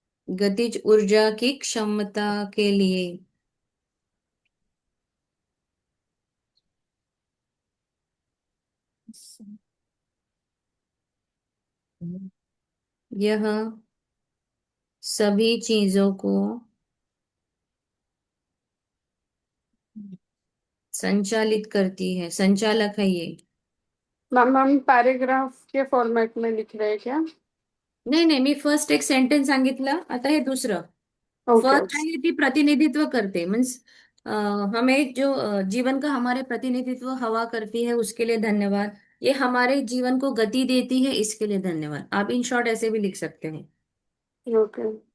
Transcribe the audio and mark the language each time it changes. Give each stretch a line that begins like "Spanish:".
Hindi: गतिज ऊर्जा की क्षमता के लिए यह सभी चीजों को संचालित करती है. संचालक है ये. मैम हम पैराग्राफ के फॉर्मेट में लिख रहे हैं क्या?
Marathi: नाही नाही मी फर्स्ट एक सेंटेन्स सांगितलं आता हे दुसरं. ओके फर्स्ट आहे ती प्रतिनिधित्व करते
Hindi: मीन्स हमें जो जीवन का हमारे प्रतिनिधित्व हवा करती है उसके लिए धन्यवाद. ये हमारे जीवन को गति देती है इसके लिए धन्यवाद. आप इन शॉर्ट ऐसे भी लिख सकते हैं. ओके.